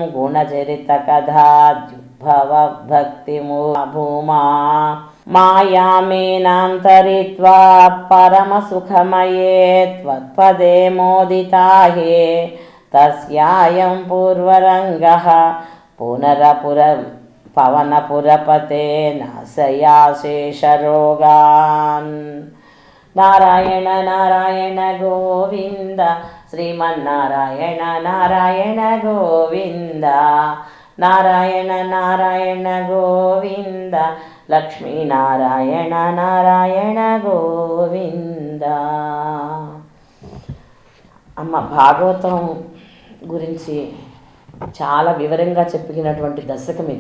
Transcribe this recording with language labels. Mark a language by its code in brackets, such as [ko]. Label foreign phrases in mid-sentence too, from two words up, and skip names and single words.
[sa] गुणचरितकथाद्युद्भवभक्तिभूमा मायामेनां तरित्वा परमसुखमये त्वत्पदे मोदिताहे तस्यायं पूर्वरङ्गः पवनपुरपते नाशयाशेषरोगान् नारायण नारायण गोविन्द శ్రీమన్నారాయణ నారాయణ గోవింద, నారాయణ నారాయణ గోవింద, లక్ష్మీనారాయణ నారాయణ గోవింద. [te] అమ్మ భాగవతం గురించి చాలా వివరంగా చెప్పినటువంటి దశకం ఇది.